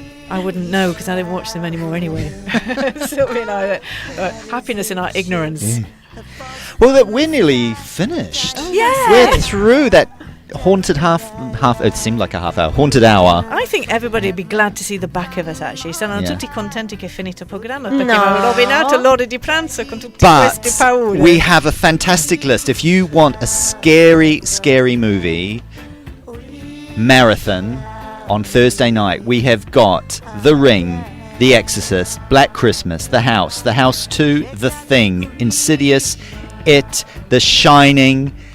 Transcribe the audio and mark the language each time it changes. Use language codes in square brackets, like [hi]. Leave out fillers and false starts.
[en] I wouldn't know because I don't watch them anymore anyway. Sylvia and I, happiness in our ignorance. Well, we're nearly finished. Yeah. We're through that haunted half. It seemed like a half hour. Haunted hour. I think everybody would be glad to see the back of us, actually. [it] Sono [en] Yeah. [it] tutti contenti che è finito il programma perché hanno rovinato l'ora di pranzo con tutte [en] But [it] queste paure. [en] we have a fantastic list. If you want a scary, scary movie marathon on Thursday night, we have got The Ring, The Exorcist, Black Christmas, The House 2, The Thing, Insidious, It, The Shining.